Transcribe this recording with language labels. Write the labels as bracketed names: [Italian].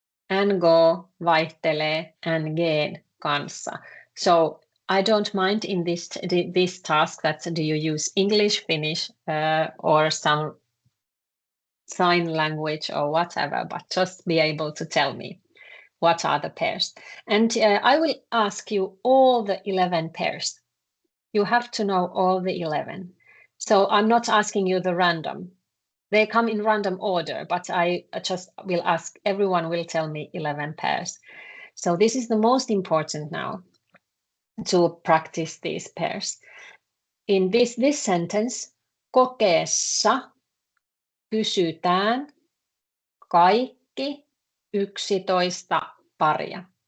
[Finnish] NGO vaihtelee NG:n kanssa. [English] So I don't mind in this task that do you use English, Finnish, or some sign language or whatever, but just be able to tell me what are the pairs. And I will ask you all the 11 pairs. You have to know all the 11. So I'm not asking you the random. They come in random order, but I just will ask, everyone will tell me 11 pairs. So this is the most important now to practice these pairs. In this sentence, [Finnish] kokeessa kysytään kaikki 11 paria.